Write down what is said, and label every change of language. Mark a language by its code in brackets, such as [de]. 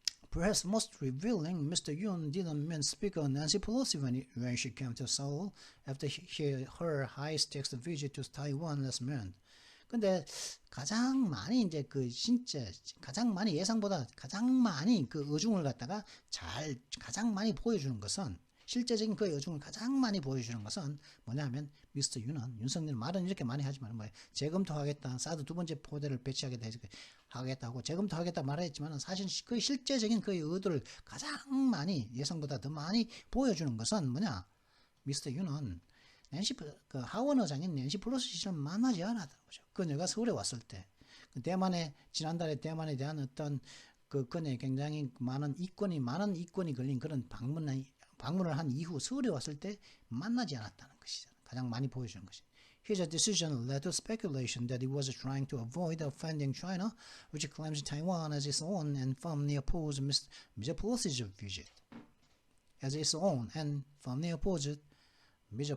[en] Perhaps most revealing, Mr. Yoon didn't mean Speaker Nancy Pelosi when she came to Seoul after her high-stakes visit to Taiwan last month. [ko] 근데 가장 많이 이제 그 진짜 가장 많이 예상보다 가장 많이 그 의중을 갖다가 가장 많이 보여주는 것은, 실제적인 그 의중을 가장 많이 보여주는 것은 뭐냐면, 미스터 윤은 윤석열 말은 이렇게 많이 하지만 뭐 재검토하겠다, 사드 두 번째 포대를 배치하겠다고 재검토하겠다 말했지만, 사실 그 실제적인 그 의도를 가장 많이 예상보다 더 많이 보여주는 것은 뭐냐, 미스터 윤은 그 하원 의장인 낸시 플로시 씨를 만나지 않았다는 거죠. 그녀가 서울에 왔을 때, 지난달에 대만에 대한 어떤 그녀의 굉장히 많은 이권이 걸린 그런 방문을 한 이후 서울에 왔을 때 만나지 않았다는 것이잖아요. 가장 많이 보여주는 것이. [en] His decision led to speculation that he was trying to avoid offending China, which claims Taiwan as its own and firmly opposed Mr. Pelosi's visit. As its own and firmly opposed Mr.